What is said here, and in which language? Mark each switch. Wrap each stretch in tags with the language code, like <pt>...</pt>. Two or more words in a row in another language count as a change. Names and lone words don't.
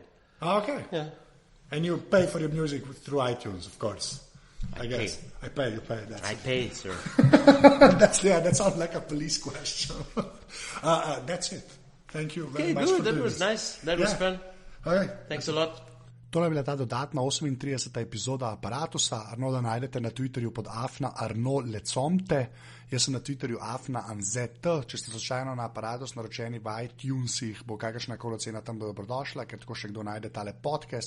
<en>Okay. Yeah. And you pay for your music through iTunes, of course. I guess. Pay. You pay. I pay, sir. That sounds like a police question. That's it. Thank you very much. Good. That was nice. That was fun. Okay. Thanks a lot.</en> <sl>Tole je bila ta dodatna 38. epizoda Aparatusa. Arnolda najdete na Twitterju pod Arnaud Lecomte. Jaz sem na Twitterju @anzet. Če ste slučajno na Aparatus naročeni v iTunesih, bo kakršnakoli ocena tam dobrodošla, ker tako še kdo najde tale podcast.</sl>